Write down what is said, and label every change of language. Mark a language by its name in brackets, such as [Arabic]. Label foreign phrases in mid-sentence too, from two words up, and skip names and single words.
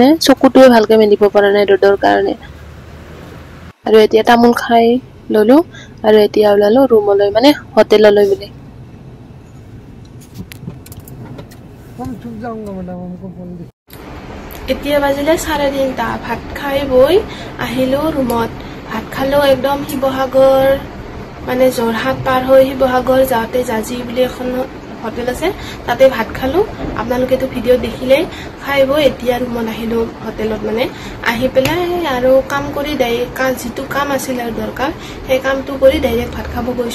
[Assamese] চকুটোৱে ভালকে মেলিব পৰা নাই ৰ'দৰ কাৰণে। আৰু এতিয়া তামোল খাই ললো আৰু এতিয়া ওলালো ৰুমলৈ, মানে হোটেললৈ বুলি। [Hindi] हम चुप जाऊंगा मैडम, हमको बोल दी। [Assamese] এতিয়া বাজিলে 3:30। ভাত খাই বৈ আহিলো ৰুমত। ভাত খালো একদম শিৱসাগৰ, মানে যোৰহাট পাৰ হৈ শিৱসাগৰ যাওঁতে জাজি বুলি এখন হোটেল আছে, তাতে ভাত খালো। আপোনালোকেতো ভিডিঅ' দেখিলেই। খাই বৈ এতিয়া ৰুমত আহিলো হোটেলত, মানে আহি পেলাই আৰু কাম কৰি যিটো কাম আছিল আৰু দৰকাৰ সেই কামটো কৰি ডাইৰেক্ট ভাত খাব গৈছো।